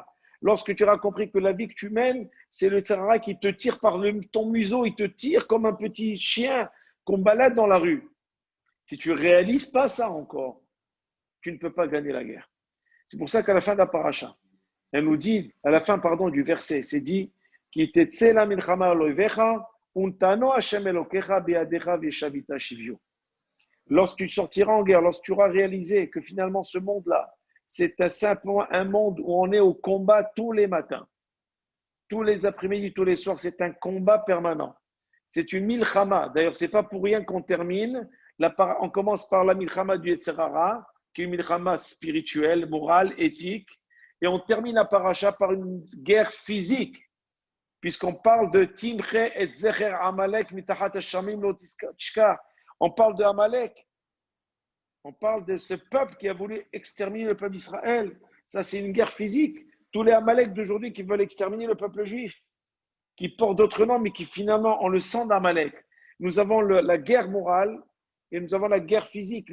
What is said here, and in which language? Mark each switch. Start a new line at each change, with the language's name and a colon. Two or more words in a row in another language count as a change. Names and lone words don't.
French: Lorsque tu auras compris que la vie que tu mènes, c'est le Yetzirah qui te tire par ton museau, il te tire comme un petit chien qu'on balade dans la rue. Si tu ne réalises pas ça encore, tu ne peux pas gagner la guerre. C'est pour ça qu'à la fin de la paracha, elle nous dit, à la fin, pardon, du verset, c'est dit,
Hebrew: כי תצא למלחמה על אויביך ונתנו ה' אלוקיך בידך ושבית שביו.
French: Lorsque tu sortiras en guerre, lorsque tu auras réalisé que finalement ce monde-là, c'est simplement un monde où on est au combat tous les matins, tous les après-midi, tous les soirs, c'est un combat permanent. C'est une milchama. D'ailleurs, ce n'est pas pour rien qu'on termine. On commence par la milchama du Yetzirah, qui est une milchama spirituelle, morale, éthique, et on termine la paracha par une guerre physique, puisqu'on parle de
Hebrew: תמחה את זכר עמלק מתחת השמים לא תשכח.
French: On parle de Amalek. On parle de ce peuple qui a voulu exterminer le peuple d'Israël. Ça, c'est une guerre physique. Tous les Amalek d'aujourd'hui qui veulent exterminer le peuple juif, qui portent d'autres noms, mais qui finalement ont le sang d'Amalek. Nous avons la guerre morale et nous avons la guerre physique.